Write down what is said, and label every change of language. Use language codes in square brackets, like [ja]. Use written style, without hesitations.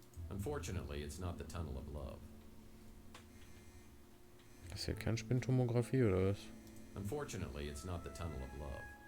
[en] Unfortunately, it's not the tunnel of love. [de] Das ist ja Kernspintomographie oder was? [en] Unfortunately, it's not the tunnel of love.